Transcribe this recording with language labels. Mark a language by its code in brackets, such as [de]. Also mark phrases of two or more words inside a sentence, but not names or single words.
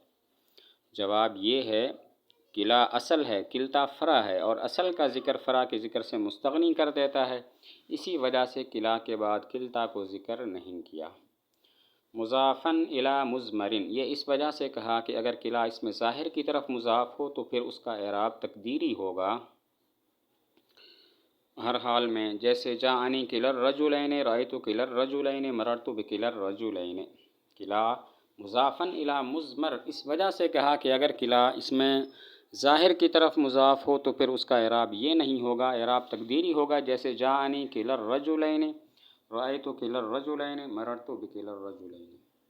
[ur] جواب یہ ہے کلا اصل ہے، کلتا فرع ہے اور اصل کا ذکر فرع کے ذکر سے مستغنی کر دیتا ہے، اسی وجہ سے کلا کے بعد کلتا کو ذکر نہیں کیا۔ [ar] مضافاً الی مضمر [ur] یہ اس وجہ سے کہا کہ اگر کلا اسم ظاہر کی طرف مضاف ہو تو پھر اس کا اعراب تقدیری ہوگا ہر حال میں، جیسے [ar] جاءنی کلا الرجلین، رأیت کلا الرجلین، مررت بکلا الرجلین۔ کلا مضافاً الی مضمر [ur] اس وجہ سے کہا کہ اگر کلا اسم ظاہر کی طرف مضاف ہو تو پھر اس کا اعراب یہ نہیں ہوگا، اعراب تقدیری ہوگا، جیسے [ar] جاءنی کلا الرجلین، رأیت کلا الرجلین، مررت بکلا الرجلین۔